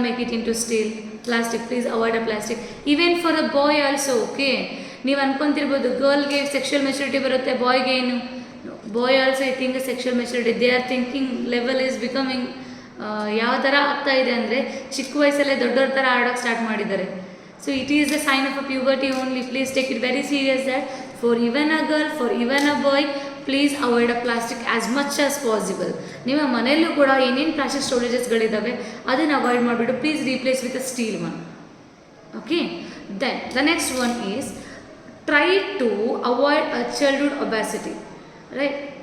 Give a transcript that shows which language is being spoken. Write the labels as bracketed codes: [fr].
[en] Make it into steel. Plastic. Please avoid a plastic. Even for a boy also. Okay. [kn] ನೀವು ಅನ್ಕೊಂತಿರ್ಬೋದು ಗರ್ಲ್ಗೆ sexual maturity ಬರುತ್ತೆ, ಬಾಯ್ಗೆ ಏನು? [en] Boy also I think sexual maturity. They are thinking level is becoming [kn] ಯಾವ ಥರ ಆಗ್ತಾ ಇದೆ ಅಂದರೆ ಚಿಕ್ಕ ವಯಸ್ಸಲ್ಲೇ ದೊಡ್ಡವ್ರ ಥರ ಆಡೋಕ್ಕೆ ಸ್ಟಾರ್ಟ್ ಮಾಡಿದ್ದಾರೆ. [en] So it is the sign of a puberty only. Please take it very serious that for even a girl, for even a boy, please avoid a plastic as much as possible. [kn] ನಿಮ್ಮ ಮನೆಯಲ್ಲೂ ಕೂಡ ಏನೇನು plastic ಸ್ಟೋರೇಜಸ್ಗಳಿದ್ದಾವೆ ಅದನ್ನು avoid ಮಾಡಿಬಿಟ್ಟು [en] Please replace with a steel one. Okay, then the next one is try to avoid a childhood obesity, right?